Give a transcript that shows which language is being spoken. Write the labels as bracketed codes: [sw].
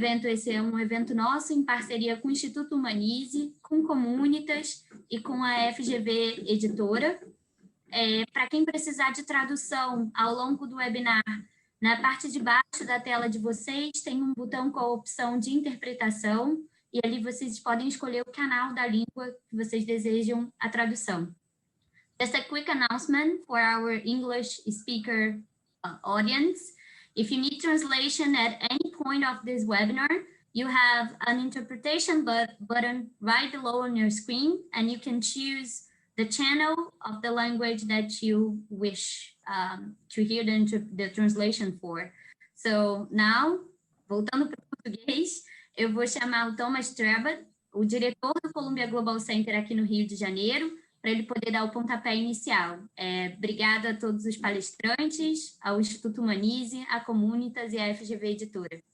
[pt] Esse é um evento nosso em parceria com o Instituto Humanize, com Comunitas e com a FGV Editora. Para quem precisar de tradução ao longo do webinar, na parte de baixo da tela de vocês tem um botão com a opção de interpretação e ali vocês podem escolher o canal da língua que vocês desejam a tradução. [en] Just a quick announcement for our English speaker audience. If you need translation at any point of this webinar, you have an interpretation button right below on your screen, and you can choose the channel of the language that you wish to hear the translation for. So now, [pt] voltando para o português, eu vou chamar o Thomas Trebat, o diretor do Columbia Global Center aqui no Rio de Janeiro, para ele poder dar o pontapé inicial. Obrigada a todos os palestrantes, ao Instituto Humanize, a Comunitas e a FGV Editora.